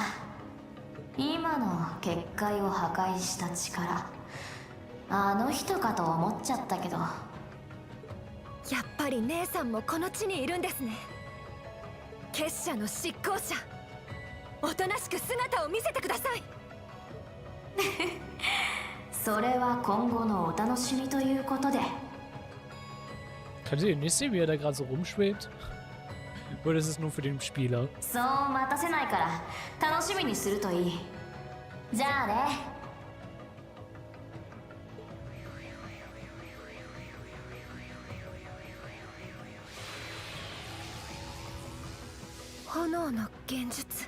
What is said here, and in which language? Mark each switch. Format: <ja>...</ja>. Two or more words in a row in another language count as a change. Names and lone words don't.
<ja>今の結界を破壊した力、あの人かと思っちゃったけど。やっぱり姉さんもこの地にいるんですね。結社の執行者、おとなしく姿を見せてください。それは今後のお楽しみということで。</ja> <de>Könnt ihr nicht sehen, wie er da gerade so rumschwebt? Oder ist es nur für den Spieler?</de> <ja>そう待たせないから楽しみにするといい。じゃあね。炎の現術。</ja>